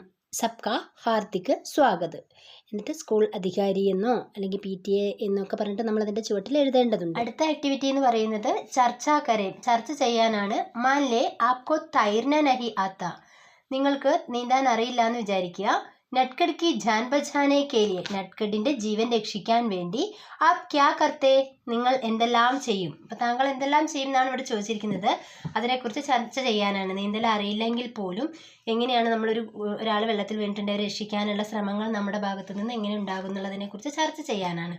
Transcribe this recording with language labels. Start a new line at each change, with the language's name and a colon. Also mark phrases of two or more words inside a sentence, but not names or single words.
Hindi: सबका हार्दिक स्वागत.
Malayalam: എന്നിട്ട് സ്കൂൾ അധികാരി എന്നോ അല്ലെങ്കിൽ PTA എന്നൊക്കെ പറഞ്ഞിട്ട് നമ്മളതിൻ്റെ ചുവട്ടിൽ എഴുതേണ്ടതുണ്ട്. അടുത്ത ആക്ടിവിറ്റി എന്ന് പറയുന്നത്
Hindi: चर्चा करें,
Malayalam: ചർച്ച ചെയ്യാനാണ്.
Hindi: मानलें आपको तैरना नहीं आता.
Malayalam: നിങ്ങൾക്ക് നീന്താൻ അറിയില്ല എന്ന് വിചാരിക്കുക.
Hindi: നട്കട് की जान बचाने के लिए,
Malayalam: നട്കടിൻ്റെ ജീവൻ രക്ഷിക്കാൻ വേണ്ടി
Hindi: आप क्या करते,
Malayalam: നിങ്ങൾ എന്തെല്ലാം ചെയ്യും. അപ്പോൾ താങ്കൾ എന്തെല്ലാം ചെയ്യും എന്നാണ് ഇവിടെ ചോദിച്ചിരിക്കുന്നത്. അതിനെക്കുറിച്ച് ചർച്ച ചെയ്യാനാണ്. നീന്തൽ അറിയില്ലെങ്കിൽ പോലും എങ്ങനെയാണ് ഒരാൾ വെള്ളത്തിൽ വീണിട്ടുണ്ടെങ്കിൽ രക്ഷിക്കാനുള്ള ശ്രമങ്ങൾ നമ്മുടെ ഭാഗത്തു നിന്ന് എങ്ങനെ ഉണ്ടാകും എന്നുള്ളതിനെക്കുറിച്ച് ചർച്ച ചെയ്യാനാണ്.